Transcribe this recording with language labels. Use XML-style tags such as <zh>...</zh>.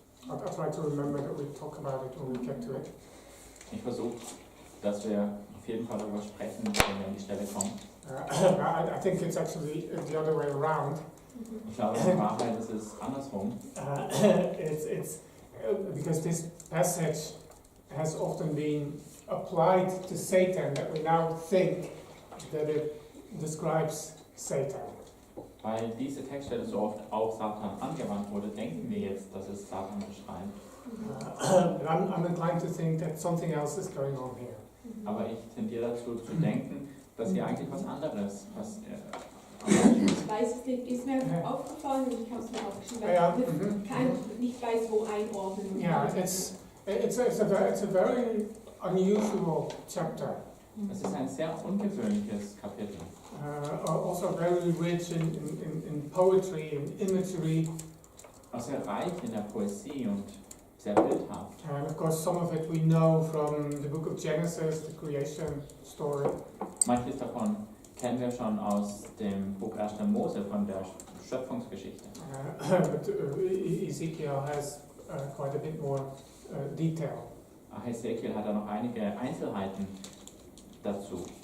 <en>I'll try to remember that we talk about it when we get to it.</en> <de>Ich versuche, dass wir auf jeden Fall darüber sprechen, wenn wir an die Stelle kommen.</de> <en>I think it's actually the other way around.</en> <de>Ich glaube, in Wahrheit ist es andersrum.</de> <en>It's because this passage has often been applied to Satan, that we now think that it describes Satan.</en> <de>Weil diese Textstelle so oft auf Satan angewandt wurde, denken wir jetzt, dass es Satan beschreibt.</de> <en>I'm inclined to think that something else is going on here.</en> <de>Aber ich tendiere dazu zu denken, dass hier eigentlich was anderes passiert. Ich weiß es nicht, ist mir aufgefallen und ich habe es mir aufgeschrieben, weil ich nicht weiß, wo einordnen.</de> <en>Yeah, it's a very unusual chapter.</en> <de>Es ist ein sehr ungewöhnliches Kapitel.</de> <en>Also very rich in poetry and imagery.</en> <de>Auch sehr reich in der Poesie und sehr bildhaft.</de> <en>And of course some of it we know from the book of Genesis, the creation story.</en> <de>Manches davon kennen wir schon aus dem Buch 1. Mose, von der Schöpfungsgeschichte.</de> <en>But Ezekiel has quite a bit more detail.</en> <de>Hesekiel hat da noch einige Einzelheiten dazu.</de>